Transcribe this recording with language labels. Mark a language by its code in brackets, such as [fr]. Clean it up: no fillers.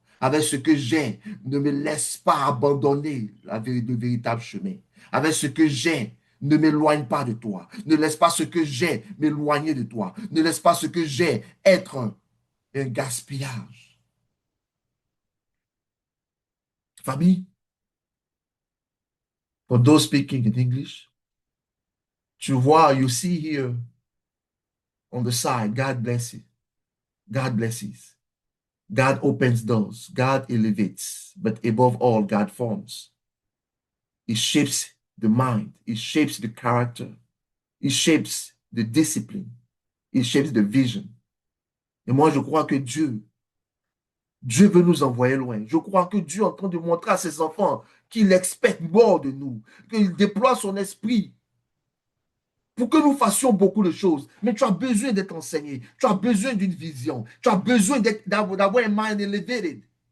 [fr] Avec ce que j'ai, ne me laisse pas abandonner le véritable chemin. Avec ce que j'ai, ne m'éloigne pas de toi. Ne laisse pas ce que j'ai m'éloigner de toi. Ne laisse pas ce que j'ai être un gaspillage. [en] Famille, for those speaking in English, tu vois, you see here on the side, God bless you. God blesses. God opens doors. God elevates. But above all, God forms. It shapes the mind. It shapes the character. It shapes the discipline. It shapes the vision. [fr] Et moi, je crois que Dieu veut nous envoyer loin. Je crois que Dieu est en train de montrer à ses enfants qu'il expecte mort de nous, qu'il déploie son esprit pour que nous fassions beaucoup de choses. Mais tu as besoin d'être enseigné. Tu as besoin d'une vision. Tu as besoin d'avoir un mind elevated.